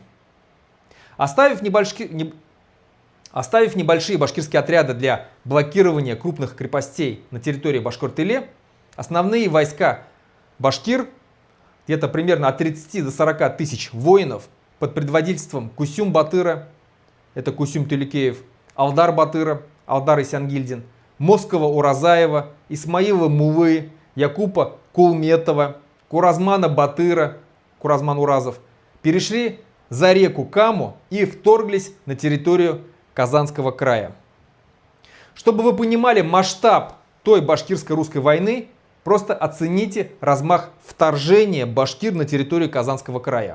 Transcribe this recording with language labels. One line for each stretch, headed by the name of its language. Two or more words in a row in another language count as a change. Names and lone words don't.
Russian: Оставив небольшие башкирские отряды для блокирования крупных крепостей на территории Башкорт-Иле, основные войска башкир, где-то примерно от 30 до 40 тысяч воинов под предводительством Кусюм-Батыра, это Кусюм-Тюлекеев, Алдар-Батыра, Алдар Исянгильдин, Москова-Уразаева, Исмаила-Мулы, Якупа Кулметова, Куразмана-Батыра, Куразман-Уразов, перешли за реку Каму и вторглись на территорию Казанского края. Чтобы вы понимали масштаб той башкирско-русской войны, просто оцените размах вторжения башкир на территорию Казанского края.